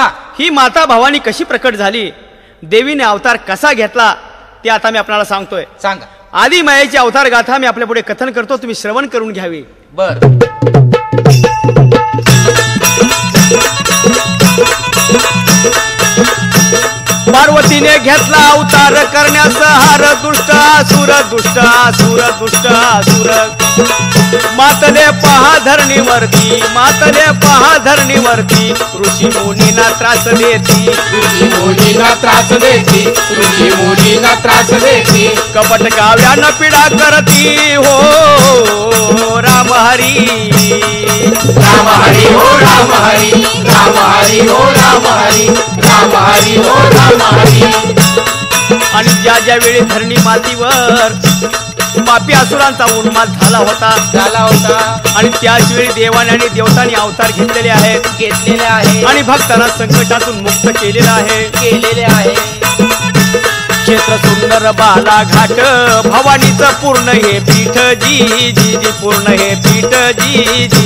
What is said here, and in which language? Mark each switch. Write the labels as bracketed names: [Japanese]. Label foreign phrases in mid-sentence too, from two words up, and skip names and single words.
[Marathi] ही माता भवानी कशी प्रकट झाली, देवीने अवतार कसा घेतला ते आता मी आपल्याला सांगतोय. सांगा. आदी मायेची अवतार गाथा मी आपल्या पुढे कथन करतो, तुम्ही श्रवण करून घ्यावी. बर. पार्वतीने घेतला अवतार करण्यास हार, दुष्ट असुर दुष्ट असुर दुष्ट असुर, मातले पहा धरणीवरती, मातले पहा धरणीवरती, ऋषी मुनींना त्रास देती, ऋषी मुनींना त्रास देती, ऋषी मुनींना त्रास देती, कपट काव्यानं पीडा करती हो राम हरी, राम हरी हो राम हरी, राम हरी हो राम हरी, राम हरी हो राम हरी. आणि ज्या ज्या वेळी धरणी मातीवर पापी असुरांचा उन्माद झाला होता आणि त्याच वेळी देवाने आणि देवतांनी अवतार घेतलेले आहेत आणि भक्तांना संकटातून मुक्त केलेला आहे. क्षेत्र सुंदर बाला घाट भवानीचं पूर्ण हे पीठ जी जी जी, पूर्ण हे पीठ जी जी जी,